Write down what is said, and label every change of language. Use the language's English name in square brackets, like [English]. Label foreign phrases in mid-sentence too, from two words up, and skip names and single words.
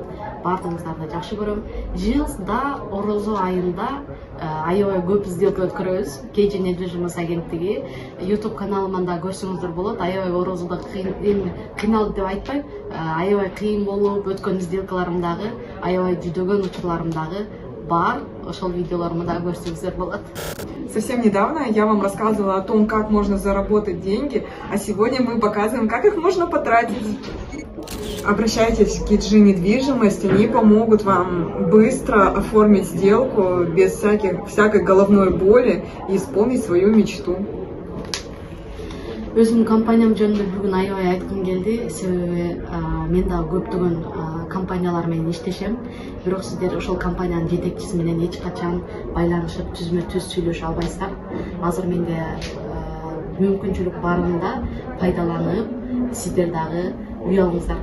[Kyrgyz] Баардыгыңыздарды жакшы көрөм. Жылда орозо айында аябай көп сделка өткөрөбүз. KG недвижимость агенттиги YouTube каналыман да көрсөңүздөр болот. Аябай орозодо кыйналып деп айтпайм, аябай кыйын болуп өткөн сделкаларым дагы, аябай жүдөгөн учурларым дагы бар. Ошол видеолорумду да көрсөңүздөр болот. [Russian] Совсем недавно я вам рассказывала о том, как можно заработать деньги, а сегодня мы показываем, как их можно потратить. Обращайтесь к KG недвижимость, они помогут вам быстро оформить сделку без всякой головной боли и исполнить свою мечту. [Kyrgyz] Өзүмдүн компаниям жөнүндө бүгүн аябай айткым келди, себеби мен дагы көптөгөн компаниялар менен иштешем. Бирок сиздер ошол компаниянын жетекчиси менен эч качан байланышып, түзмө-түз сүйлөшө албайсыздар. Азыр менде мүмкүнчүлүк барында пайдаланып, сиздер дагы үй алыңыздар.